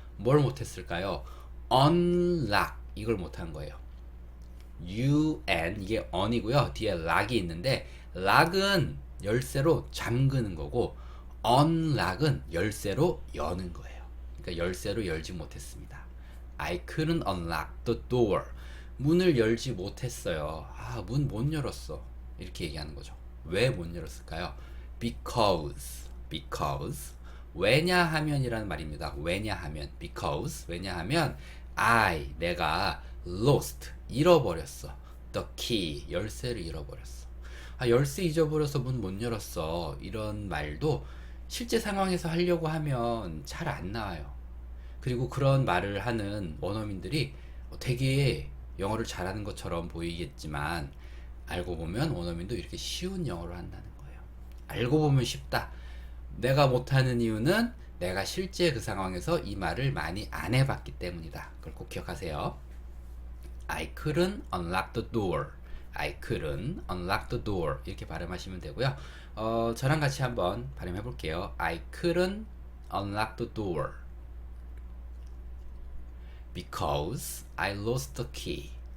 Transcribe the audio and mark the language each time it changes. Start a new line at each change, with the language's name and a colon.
Korean: 뭘 못했을까요? unlock 이걸 못한 거예요. 이게 on이고요. 뒤에 lock이 있는데 lock은 열쇠로 잠그는 거고 unlock은 열쇠로 여는 거예요. 그러니까 열쇠로 열지 못했습니다.
English: I couldn't unlock the door.
Korean: 문을 열지 못했어요. 문 못 열었어. 이렇게 얘기하는 거죠. 왜 못 열었을까요? because 왜냐하면이라는 말입니다. 왜냐하면 because 왜냐하면 내가 lost 잃어버렸어.
English: the key
Korean: 열쇠를 잃어버렸어. 열쇠 잊어버려서 문 못 열었어. 이런 말도 실제 상황에서 하려고 하면 잘 안 나와요. 그리고 그런 말을 하는 원어민들이 되게 영어를 잘하는 것처럼 보이겠지만 알고 보면 원어민도 이렇게 쉬운 영어를 한다는 거예요. 알고 보면 쉽다. 내가 못하는 이유는 내가 실제 그 상황에서 이 말을 많이 안 해봤기 때문이다. 그걸 꼭 기억하세요.
English: I couldn't unlock the door. I couldn't unlock the door.
Korean: 이렇게 발음하시면 되고요. 저랑 같이 한번 발음해 볼게요.
English: I couldn't unlock the door because I lost the key.